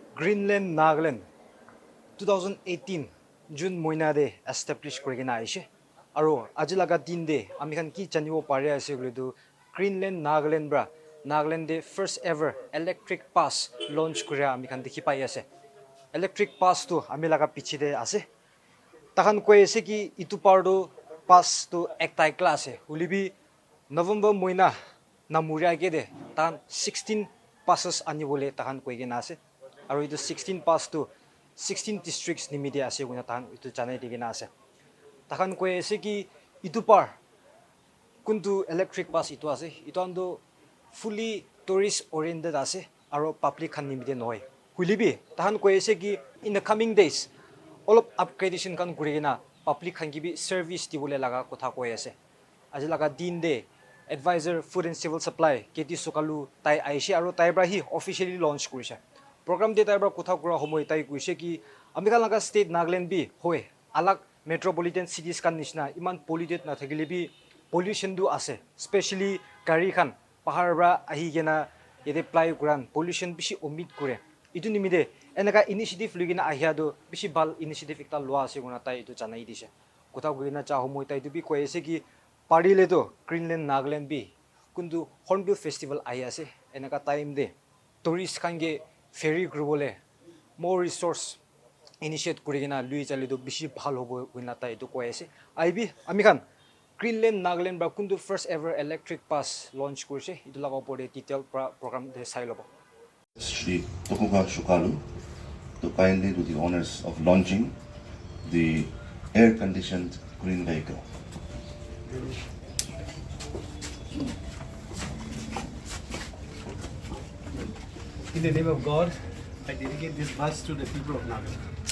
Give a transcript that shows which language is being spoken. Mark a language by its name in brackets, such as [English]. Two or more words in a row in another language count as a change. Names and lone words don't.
[Naga Pidgin] Greenland, Nagaland, 2018 June moina de establish korigena aise. Aro ajilaga din de amikhan ki chanibo pare ase guledu Greenland, Nagaland bra Nagaland de [English] first ever electric pass [Naga Pidgin] launch korea amikhan dekhi pai ase. [English] Electric pass [Naga Pidgin] tu amilaga pichi de ase. Takhan koi ase ki itu pardo pass tu ektai class hai. Ulibi November moina namuria ke de tan 16 passes ani bole tahan koi gena ase. Aro itu 16 pass tu 16 districts ni media ase guna tahan itu chanai de gena ase. Tahan koi ase ki itu par kuntu [English] electric pass [Naga Pidgin] itu ase. Itu ando [English] fully tourist oriented [Naga Pidgin] ase. Aro public khan ni media noy. Ulibi tahan koi ase ki [English] in the coming days all of upgradation [Naga Pidgin] kan kurigena public khan gibi service di bole laga kotha koi ase. Aji laga din de [English] advisor food and civil supply [Naga Pidgin] keti sokalu tai aishi aro tai bra hi officially launch kurise. Program de tai bra kotha kura homoi tai kuise ki amika laga state Nagaland bi hoy alag [English] metropolitan cities [Naga Pidgin] kan nishna iman polluted na thagile bi pollution du ase, especially gari khan pahar bra ahi gena yede apply kuran pollution bishi omit kure. Itu nimide enaka initiative lugina ahia do bishi bal initiative ekta lua ase guna tai itu chanai dise. Kotha gina cha homoi tai du bi koi ase ki party le do Greenland, Nagaland bi kundu Hornbill festival ahi ase. Enaka time de tourist khan ge ferry grubole [English] more resource initiate [Naga Pidgin] kurigina lui chale do bishi bhal hobo gina tai itu koi ase. Aibi amikhan Greenland, Nagaland ba kundu [English] first ever electric pass [Naga Pidgin] launch kurse. Itu laga opor de [English] detail program [Naga Pidgin] de sai lobo. [English] Shri Tokuga Shukalu to kindly do the honors of launching the air-conditioned green vehicle. In the name of God, I dedicate this bus to the people of Nagaland.